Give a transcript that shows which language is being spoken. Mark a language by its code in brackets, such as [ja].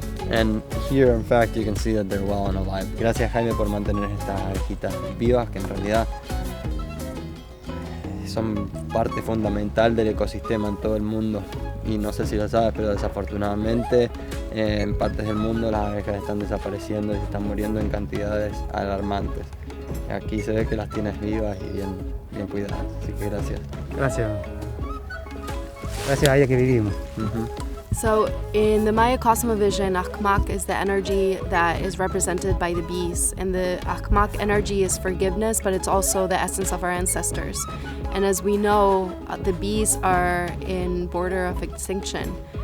[en] And here, in fact, you can see that they're well and alive. [es] Gracias, Jaime, por mantener estas abejitas vivas, que en realidad son parte fundamental del ecosistema en todo el mundo. Y no sé si lo sabes, pero desafortunadamente en partes del mundo las abejas están desapareciendo y se están muriendo en cantidades alarmantes. Aquí se ve que las tienes vivas y bien cuidadas, así que gracias. Gracias a ella que vivimos. [en] So in the Maya cosmovision, Akmak is the energy that is represented by the bees. And the Akmak energy is forgiveness, but it's also the essence of our ancestors. And as we know, the bees are in border of extinction.